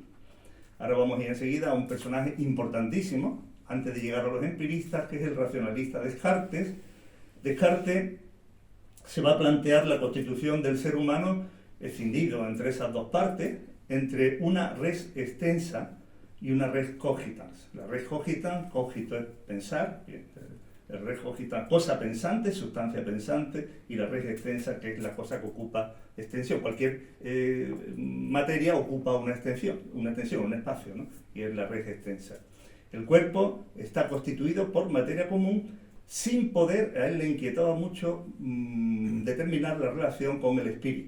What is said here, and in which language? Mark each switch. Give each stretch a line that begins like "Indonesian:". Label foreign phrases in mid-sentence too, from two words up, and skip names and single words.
Spanish: Ahora vamos a ir enseguida a un personaje importantísimo, antes de llegar a los empiristas, que es el racionalista Descartes. Descartes se va a plantear la constitución del ser humano escindido entre esas dos partes, entre una
Latin: res extensa
Spanish: y una
Latin: res cogitans.
Spanish: La
Latin: res cogitans,
Spanish: cogito es pensar, el
Latin: res cogitans,
Spanish: cosa pensante, sustancia pensante, y la
Latin: res extensa,
Spanish: que es la cosa que ocupa extensión. Cualquier materia ocupa una extensión, un espacio, ¿no? Y es la
Latin: res extensa.
Spanish: El cuerpo está constituido por materia común, sin poder, a él le inquietaba mucho determinar la relación con el espíritu.